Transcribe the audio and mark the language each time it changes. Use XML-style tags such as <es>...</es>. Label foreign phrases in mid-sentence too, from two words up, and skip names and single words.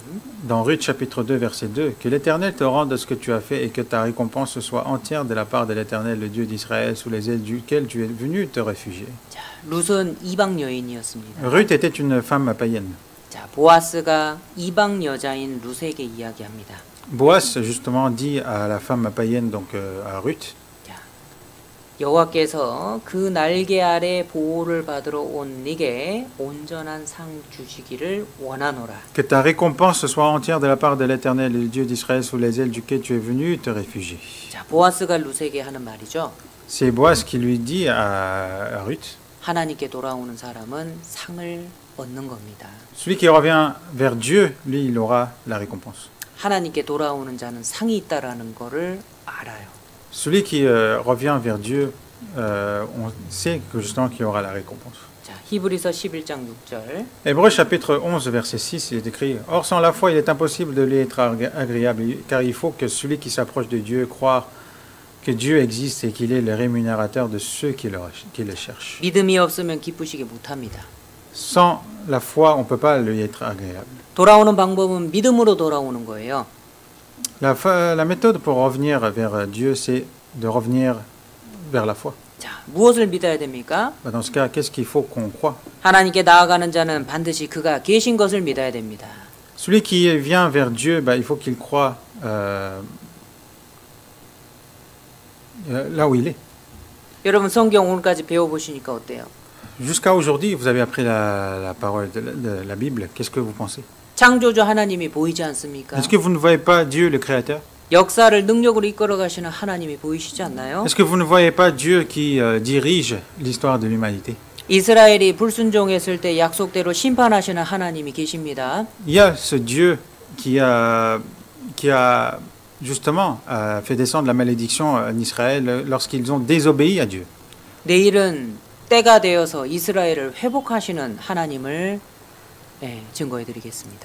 <fr>Dans Ruth chapitre 2 verset 2, que l'Éternel te rende ce que tu as fait et que ta récompense soit entière de la part de l'Éternel, le Dieu d'Israël, sous les ailes duquel tu es venu te réfugier.</fr> <ko>자, 룻은 이방 여인이었습니다.</ko> <fr>Ruth était une femme païenne.</fr> <ko>자, 보아스가 이방 여자인 룻에게 이야기합니다.</ko> <fr>Boaz justement dit à la femme païenne, donc à Ruth,</fr> <ko>자, 여호와께서 그 날개 아래 보호를 받으러 온 네게 온전한 상 주시기를 원하노라.</ko> <fr>Que ta récompense soit entière de la part de l'Éternel, le Dieu d'Israël, sous les ailes duquel tu es venu te réfugier.</fr> <ko>자, 보아스가 루세게 하는 말이죠.</ko> <fr>C'est Boaz qui lui dit à Ruth,</fr> <ko>하나님께 돌아오는 사람은 상을 얻는 겁니다.</ko> <fr>celui qui revient vers Dieu, lui, il aura la récompense.</fr> <ko>하나님께 돌아오는 자는 상이 있다라는 거를 알아요.</ko> <fr>Celui qui revient vers Dieu, on sait que justement qu'il aura la récompense.</fr> <ko>자, 히브리서 11장 6절.</ko> <fr>Hébreux chapitre 11, verset 6, il est écrit, « Or sans la foi, il est impossible de lui être agréable, car il faut que celui qui s'approche de Dieu croire que Dieu existe et qu'il est le rémunérateur de ceux qui le cherchent.</fr> <ko>믿음이 없으면 기쁘시게 못합니다.</ko> <fr>Sans la foi, on ne peut pas lui être agréable.</fr> <ko>돌아오는 방법은 믿음으로 돌아오는 거예요.</ko> <fr>La méthode pour revenir vers Dieu, c'est de revenir vers la foi.</fr> <ko>자, 무엇을 믿어야 됩니까?</ko> <fr>Dans ce cas, qu'est-ce qu'il faut qu'on croit?</fr> <ko>하나님께 나아가는 자는 반드시 그가 계신 것을 믿어야 됩니다.</ko> <fr>Celui qui vient vers Dieu, il faut qu'il croit là où il est.</fr> <ko>여러분 성경 오늘까지 배워보시니까 어때요?</ko> <fr>Jusqu'à aujourd'hui, vous avez appris la parole de la Bible. Qu'est-ce que vous pensez?</fr> <ko>창조주 하나님이 보이지 않습니까?</ko> <fr>Est-ce que vous ne voyez pas Dieu, le Créateur?</fr> <ko>역사를 능력으로 이끌어 가시는 하나님이 보이시지 않나요?</ko> <fr>Est-ce que vous ne voyez pas Dieu qui dirige l'histoire de l'humanité?</fr> <ko>이스라엘이 불순종했을 때 약속대로 심판하시는 하나님이 계십니다.</ko> <fr>Il y a ce Dieu qui a justement fait descendre la malédiction en Israël lorsqu'ils ont désobéi à Dieu.</fr> <ko>내일은 때가 되어서 이스라엘을 회복하시는 하나님을 증거해 드리겠습니다.</ko>